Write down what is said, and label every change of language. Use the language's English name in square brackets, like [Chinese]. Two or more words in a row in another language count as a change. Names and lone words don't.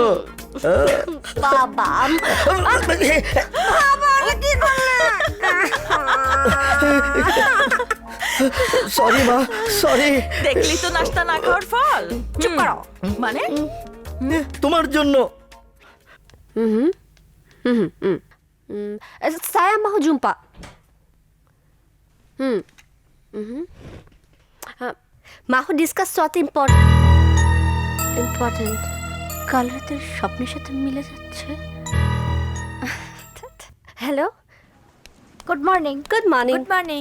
[Bangla] বাবা সরি মা, সরি। দেখলি তো নাস্তা না খাওয়ার ফল। চুপ করো। মানে তোমার জন্য। [Malay] Saya mau jumpa. Mau discuss sesuatu important. [Bangla] কালরা তোর স্বপ্নের সাথে মিলে যাচ্ছে। হ্যালো, [English] Good morning. Good morning. Good morning.